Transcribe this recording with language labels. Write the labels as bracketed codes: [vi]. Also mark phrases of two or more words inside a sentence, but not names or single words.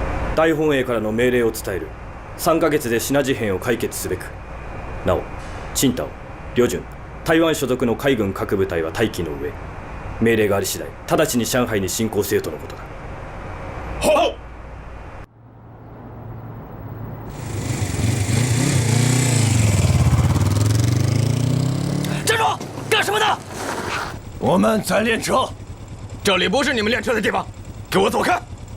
[ja] 大本営からの命令を伝える。3ヶ月でシナ事変を解決すべく。なお、青島、旅順、台湾所属の海軍各部隊は待機の上、命令があり次第直ちに上海に進行せよとのことだ。 [zh] 好。站住！干什么呢？我们在练车。这里不是你们练车的地方，给我走开！